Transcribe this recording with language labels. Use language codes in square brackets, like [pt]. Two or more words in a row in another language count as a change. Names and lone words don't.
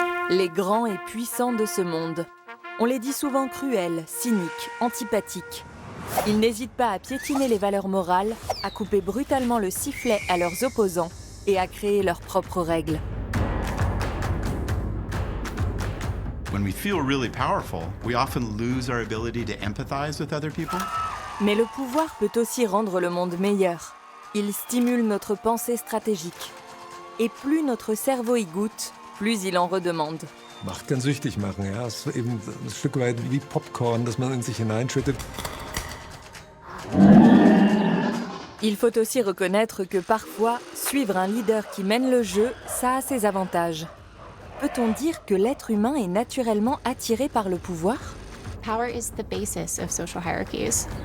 [fr] les grands et puissants de ce monde. On les dit souvent cruels, cyniques, antipathiques. Ils n'hésitent pas à piétiner les valeurs morales, à couper brutalement le sifflet à leurs opposants et à créer leurs propres règles. [en] When we feel really powerful, we often lose our ability to empathize with other people. [fr] Mais le pouvoir peut aussi rendre le monde meilleur. Il stimule notre pensée stratégique. Et plus notre cerveau y goûte, plus il en redemande. [de] Macht kann süchtig machen, ja. Es ist eben ein Stück weit wie Popcorn, das man in sich hineinschüttet. [fr] Il faut aussi reconnaître que parfois, suivre un leader qui mène le jeu, ça a ses avantages. Peut-on dire que l'être humain est naturellement attiré par le pouvoir ? [en] Power is the basis of social hierarchies.